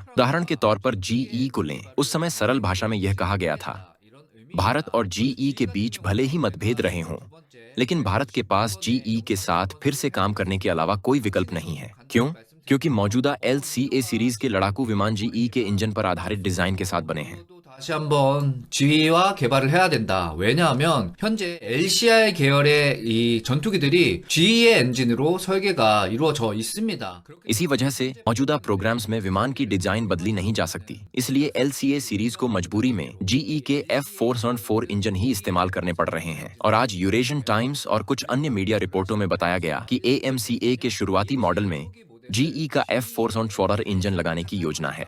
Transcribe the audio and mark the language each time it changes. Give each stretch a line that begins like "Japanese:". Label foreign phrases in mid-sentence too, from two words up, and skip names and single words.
Hindi: उदाहरण के तौर पर GE को लें। उस समय सरल भाषा में यह कहा गया था, भारत और GE के बीच भले ही मतभेद रहे हों, लेकिन भारत के पास GE के साथ फिर से काम करने के अलावा कोई विकल्प नहीं है। क्यों? क्योंकि मौजूदा LCA सीरीज के लड़ाकू विमान GE के इंजन पर आधारित डिजाइन के साथ बने हैं।
Korean: 다시 한번 GE와 개발을 해야 된다. 왜냐하면 현재 LCI 계열의 이 전투기들이 GE의 엔진으로 설계가 이루어져 있습니다.
Hindi: इसी वजह से मौजूदा प्रोग्राम्स में विमान की डिजाइन बदली नहीं जा सकती। इसलिए LCA सीरीज को मजबूरी में GE के F404 इंजन ही इस्तेमाल करने पड़ रहे हैं। और आज यूरेशियन टाइम्स और कुछ अन्य मीडिया रिपोर्टों में बताया गया कि AMCA के शुरुआती मॉडल में जीई का F4 Explorer इंजन लगाने की योजना है।